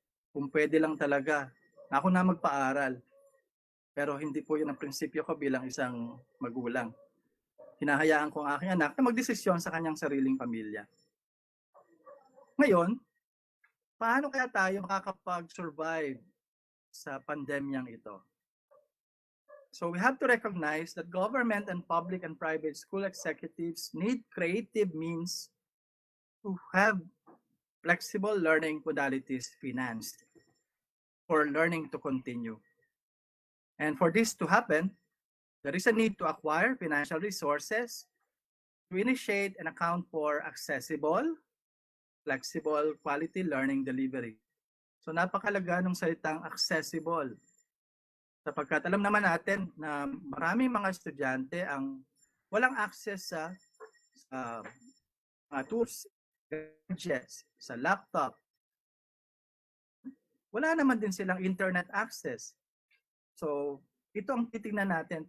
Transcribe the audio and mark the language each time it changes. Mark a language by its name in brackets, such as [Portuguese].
[Filipino] Kung pwede lang talaga, ako na magpaaral. Pero hindi po yun ang prinsipyo ko bilang isang magulang. Hinahayaan ko ang aking anak na magdesisyon sa kanyang sariling pamilya. Ngayon, paano kaya tayo makakapag-survive sa pandemyang ito? [English] So we have to recognize that government and public and private school executives need creative means to have flexible learning modalities financed for learning to continue. And for this to happen, There is a need to acquire financial resources to initiate and account for accessible, flexible, quality learning delivery. [Filipino] So napakalaga ng salitang accessible. Sapagkat alam naman natin na maraming mga estudyante ang walang access sa tools, gadgets, sa laptop. Wala naman din silang internet access. So, ito ang titingnan natin.